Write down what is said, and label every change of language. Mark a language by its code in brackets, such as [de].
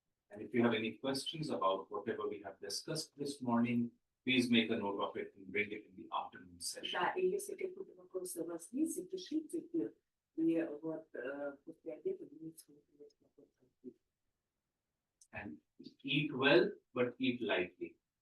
[en] And if you have any questions about whatever we have discussed this morning, please make a note of it and bring it in the afternoon session. [ru] Да, и если какие-то вопросы у вас есть, запишите их, и вот после обеда вы сможете вопросы. [en] And eat well, but eat lightly.